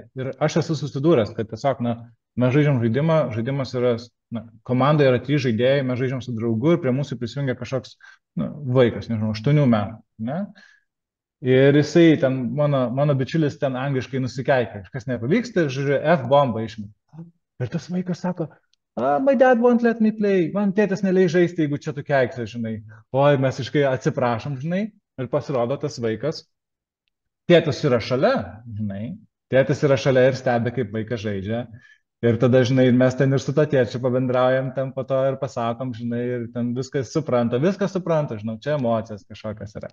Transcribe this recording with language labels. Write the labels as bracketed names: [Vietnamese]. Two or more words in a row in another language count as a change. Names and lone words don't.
[Lithuanian] Ir aš esu susidūręs, kad tiesiog, mes žaidžiam žaidimą, žaidimas yra, komandoje yra 3 žaidėjai, mes žaidžiam su draugu ir prie mūsų prisijungia kažkoks vaikas, nežinau, 8 metų, ne? Ir jisai ten, mano bičiulis ten angliškai nusikeikia, kažkas nepavyksta, žiūrėjau, F-bombą išmeta. Ir tas vaikas sako, [English] my dad won't let me play, [Lithuanian] man tėtis neleis žaisti, jeigu čia tu keiksi, žinai. Oi, mes iškai atsiprašom, žinai, ir pasirodo tas vaikas. Tėtis yra šalia, žinai, tėtis yra šalia ir stebi, kaip vaikas žaidžia. Ir tada, žinai, mes ten ir su to tėčiu pabendraujam, ten po to ir pasakom, žinai, ir ten viskas supranta, žinau, čia emocijos kažkokios yra.